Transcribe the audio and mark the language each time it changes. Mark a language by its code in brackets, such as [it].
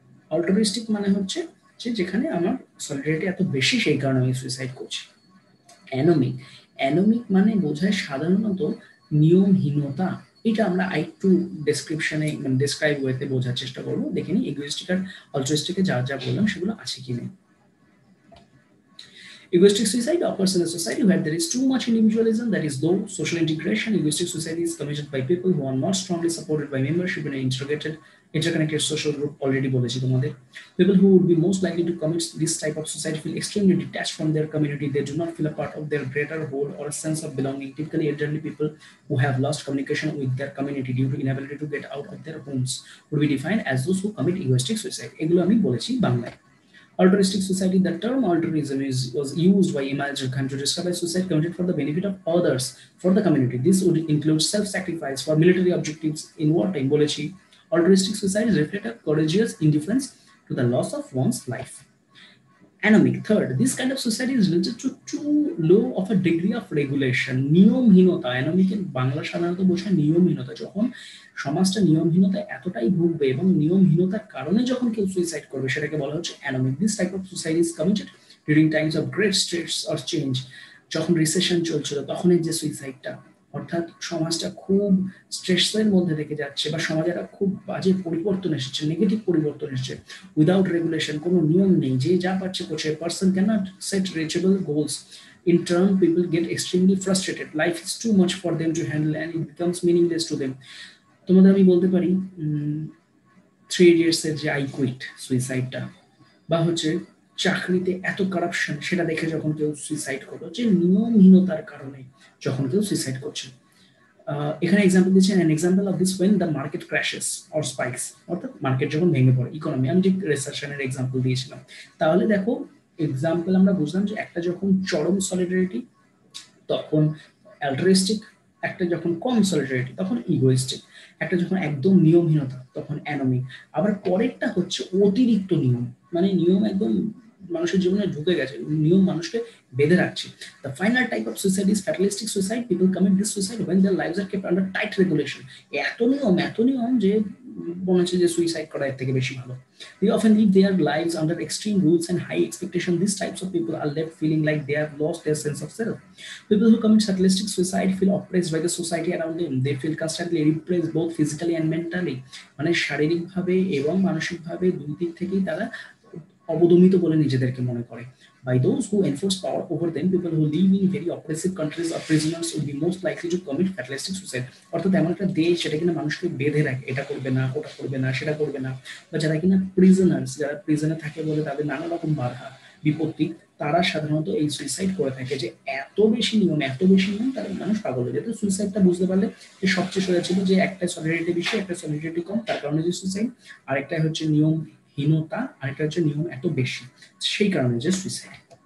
[bn] অল্ট্রুইস্টিক মানে হচ্ছে যে যেখানে আমার সলিডারিটি এত বেশি সেই কারণে আমি সুইসাইড করছি। অ্যানোমিক, অ্যানোমিক মানে বোঝায় সাধারণত নিয়মহীনতা। এটা আমরা আরেকটু ডেসক্রিপশনে মানে ডেসক্রাইব ওয়েতে বোঝার চেষ্টা করবো, দেখে নিই ইগোইস্টিক আর অল্ট্রুইস্টিকে যা যা বললাম সেগুলো আছে কি নেই। [en] Egoistic suicide occurs in a society where there is too much individualism, that is low social integration. Egoistic suicide is committed by people who are not strongly supported by membership in an interconnected social group. [bn] Already বলেছি তোমাদের। [en] People who would be most likely to commit this type of suicide feel extremely detached from their community. They do not feel a part of their greater whole or a sense of belonging. Typically elderly people who have lost communication with their community due to inability to get out of their homes would be defined as those who commit egoistic suicide. [bn] এগুলো আমি বলেছি বাংলায়। [en] Altruistic society, the term altruism was used by Immanuel Kant to describe a society committed for the benefit of others, for the community. This would include self-sacrifice for military objectives in wartime. [bn] বলেছি, [en] altruistic societies reflect a courageous indifference to the loss of one's life. Anomic, third, this kind of society is related to too low of a degree of regulation. [bn] নিয়মহীনতা, অ্যানোমিকের Bangla সাধারণত বোঝায় নিয়মহীনতা। যখন সমাজটা নিয়মহীনতা এতটাই ভুগবে এবং নিয়মহীনতার কারণে যখন কেউ সুইসাইড করবে, সেটাকে বলা হচ্ছে অ্যানোমিক। [en] This type of suicide is committed during times of great stress or change. [bn] যখন রিসেশন চলছিল তখনই যে সুইসাইডটা, অর্থাৎ সমাজটা খুব স্ট্রেসের মধ্যে থেকে যাচ্ছে বা সমাজের খুব বাজে পরিবর্তন এসেছে, নেগেটিভ পরিবর্তন এসেছে, উইদাউট রেগুলেশন, কোনো নিয়ম নেই, যে যা পারছে করছে। [en] Person cannot set reachable goals In turn, people get extremely frustrated. Life is too much for them to handle and it becomes meaningless to them. [bn] তোমাদের আমি বলতে পারি 3 Idiots এর যে আই কুইট সুইসাইডটা, বা হচ্ছে চাকরিতে এত কারাপশন সেটা দেখে যখন কেউ সুইসাইড করলো, যে নিয়মহীনতার কারণে যখন কেউ সুইসাইড করছে। এখানে এক্সাম্পল দিচ্ছেন, [en] an example of this when the market crashes or spikes, [bn] অর্থাৎ মার্কেট যখন ভেঙে পড়ে, ইকোনমি, আমি যে রিসেশনের এক্সাম্পল দিয়েছিলাম। তাহলে দেখো এক্সাম্পল আমরা বুঝলাম যে একটা যখন চরম সলিডারিটি তখন অ্যালট্রুইস্টিক, একটা যখন কম সলিডারিটি তখন ইগোইস্টিক, একটা যখন একদম নিয়মহীনতা তখন অ্যানোমিক, আবার পরেরটা হচ্ছে অতিরিক্ত নিয়ম, মানে নিয়ম একদম মানুষের জীবনে ঢুকে গেছে, নিয়ম মানুষকে বেঁধে রাখছে। [en] The final type of suicide is fatalistic suicide. People commit this suicide when their lives are kept under tight regulation. [bn] এত নিয়ম যে মনে হচ্ছে যে সুইসাইড করা এর থেকে বেশি ভালো। [en] They often live their lives under extreme rules and high expectation. These types of people are left feeling like they have lost their sense of self. People who commit fatalistic suicide feel oppressed by the society around them. They feel constantly repressed both physically and mentally. [bn] মানে শারীরিকভাবে এবং মানসিকভাবে দুই দিক থেকেই তারা অবদমিত বলে নিজেদেরকে মনে করে। [en] By those who enforce power over them, people who live in very oppressive countries or prisoners will be most likely to commit fatalistic suicide. [bn] অর্থাৎ এমন একটা দেশ যেটা কিনা মানুষকে বেঁধে রাখে, এটা করবে না, ওটা করবে না, সেটা করবে না, বা যারা কিনা প্রিজনার্স, যারা প্রিজনে থাকে বলে তাদের নানা রকম বাধা বিপত্তি, তারা সাধারণত এই সুইসাইড করে থাকে। যে এত বেশি নিয়ম তাদের মানুষ পাগল হয়ে যেত। সুইসাইডটা বুঝতে পারলে যে সবচেয়ে সোজা ছিল যে একটা সলিডারিটি বেশি, একটা সলিডারিটি কম, তার কারণে যে সুইসাইড, আরেকটা হচ্ছে নিয়মহীনতা, আরেকটা হচ্ছে নিয়ম এত বেশি, সেই কারণে যে সুইসাইড।